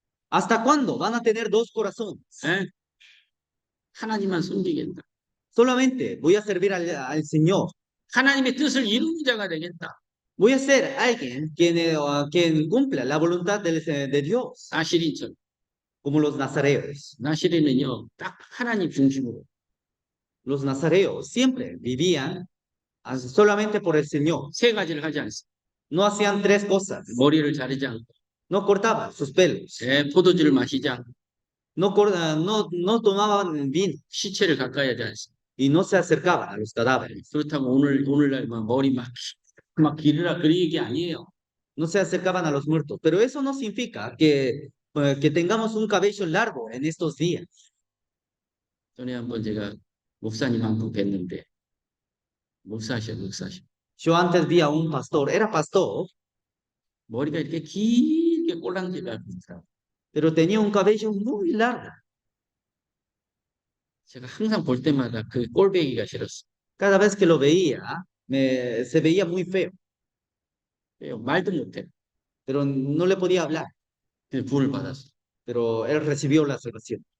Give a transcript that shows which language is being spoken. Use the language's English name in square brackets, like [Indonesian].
[Spanish] ¿Hasta cuándo van a tener dos corazones? [Korean] 예? 하나님만 섬기겠다. [Spanish] Solamente voy a servir al Señor. [Korean] 하나님의 뜻을 이루는 자가 되겠다. [Spanish] Voy a ser alguien quien cumpla la voluntad de Dios, [Korean] 나시린처럼. [Spanish] como los nazareos. [Korean] 나시린은요, 딱 하나님 중심으로. [Spanish] Los nazareos siempre vivían solamente por el Señor. [Korean] 세 가지를 하지 않습니다. [Spanish] No hacían tres cosas. [Korean] 머리를 자르지 않고, [Spanish] No cortaban sus pelos. [Korean] 포도주를 마시지 않고, [Spanish] No tomaban vino [Korean] 시체를 가까이 하지 않습니다. [Spanish] y no se acercaban a los cadáveres. [Korean] 그렇다고 오늘날 막 머리 막 기르라 그런 얘기 아니에요. [Spanish] No se acercaban a los muertos. Pero eso no significa que tengamos un cabello largo en estos días. [Korean] 전에 한번 제가 목사님 한 분 뵀는데, 목사셔. [Spanish] Yo antes vi a un pastor, era pastor, [Korean] 머리가 이렇게 길게 꼴랑지가 있더라고요. [Spanish] pero tenía un cabello muy largo. [Korean] 제가 항상 볼 때마다 그 꼴배기가 싫었어요. [Spanish] Cada vez que lo veía, se veía muy feo, [Korean] 말도 못해. [Spanish] pero no le podía hablar. [Korean] 구원을 받았어. [Spanish] Pero él recibió la salvación.